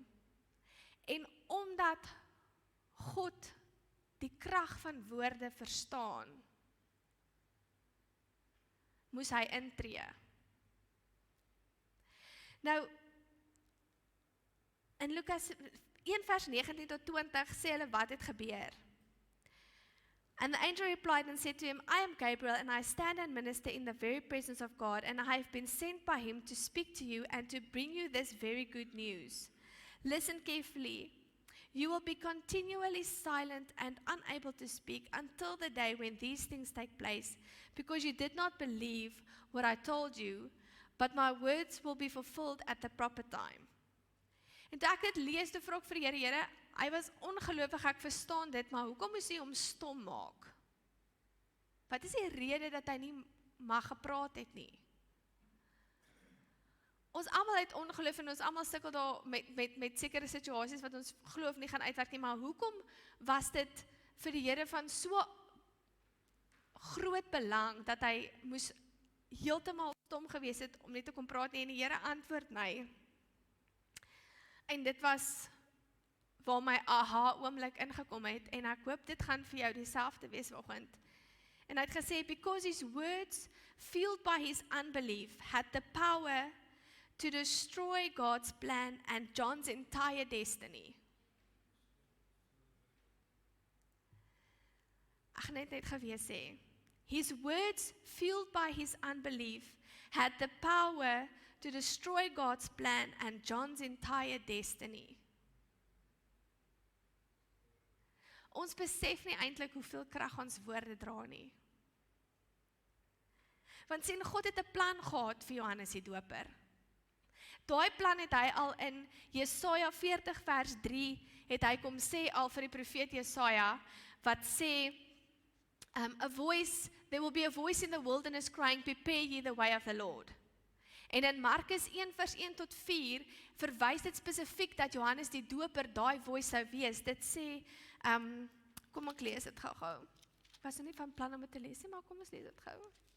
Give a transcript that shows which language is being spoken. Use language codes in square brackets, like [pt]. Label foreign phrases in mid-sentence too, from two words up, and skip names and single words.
[af] En omdat God die krag van woorde verstaan, moes hy intree. Nou, in Lukas 1 vers 19 tot 20 sê hulle wat het gebeur. [en] And the angel replied and said to him, I am Gabriel, and I stand and minister in the very presence of God, and I have been sent by him to speak to you and to bring you this very good news. Listen carefully. You will be continually silent and unable to speak until the day when these things take place, because you did not believe what I told you, but my words will be fulfilled at the proper time. [af] En toe ek dit lees, toe vra ek vir die Here, Here, hy was ongeloofig, ek verstaan dit, maar hoekom moes hy hom stom maak? Wat is die rede dat hy nie mag gepraat het nie? Ons almal het ongeloof en ons almal sukkel daar met sekere situasies wat ons geloof nie gaan uitwerk nie, maar hoekom was dit vir die Here van so groot belang, dat hy moes heeltemal stom gewees het om net te kom praat nie, en die Here antwoord my. En dit was waar my aha oomblik ingekom het, en ek hoop dit gaan vir jou dieselfde wees vanoggend. En hy het gesê, [en] because his words, fueled by his unbelief, had the power to destroy God's plan and John's entire destiny. [af] Ek gaan net gewees sê, [en] his words, fueled by his unbelief, had the power to destroy God's plan and John's entire destiny. [af] Ons besef nie eintlik hoeveel krag ons woorde dra nie. Want sien, God het 'n plan gehad vir Johannes die Doper. Daai plan het hy al in Jesaja 40 vers 3, het hy kom sê al vir die profeet Jesaja, wat sê, [en] there will be a voice in the wilderness crying, prepare ye the way of the Lord. [af] En in Markus 1 vers 1 tot 4, verwys dit spesifiek dat Johannes die Doper daai voice sou wees. Dit sê, kom ek lees dit gou. Ek was nie van plan om dit te lees nie, maar kom ons lees dit gou.